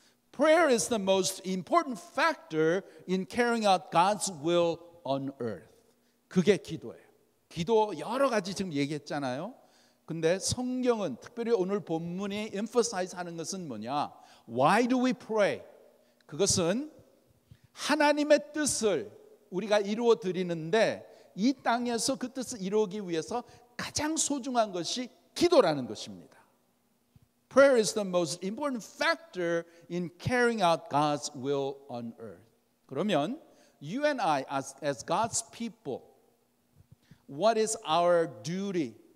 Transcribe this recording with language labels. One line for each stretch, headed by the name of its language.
English: Prayer is the most important factor in carrying out God's will on earth.
Korean: 그게 기도예요. 기도 여러 가지 지금 얘기했잖아요. 근데 성경은 특별히 오늘 본문이 emphasize 하는 것은 뭐냐?
English: Why do we pray?
Korean: 그것은 하나님의 뜻을 우리가 이루어 드리는데 이 땅에서 그 뜻을 이루기 위해서 가장 소중한 것이 기도라는 것입니다.
English: Prayer is the most important factor in carrying out God's will on earth.
Korean: 그러면
English: you and I as God's people, what is our duty?